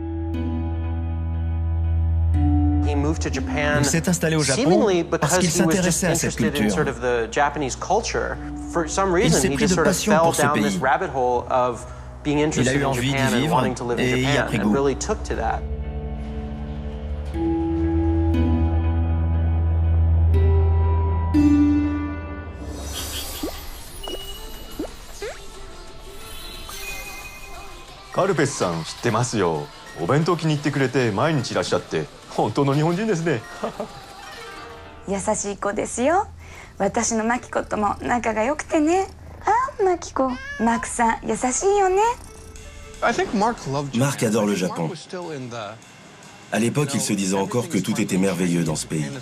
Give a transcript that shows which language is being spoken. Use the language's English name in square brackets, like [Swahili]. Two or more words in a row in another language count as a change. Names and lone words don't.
[French] Il s'est installé au Japon parce qu'il s'intéressait à cette culture. Il s'est pris de passion pour ce pays. Il a eu envie d'y vivre et y a pris goût. [Japanese] Karpes-san, 知ってますよ。お弁当気に入ってくれて毎日いらっしゃって、本当の日本人ですね。優しい子ですよ。私のマキコとも仲が良くてね。あ、マキコ、マークさん優しいよね。 [French] Marc adore le Japon. À l'époque, il se disait encore que tout était merveilleux dans ce pays.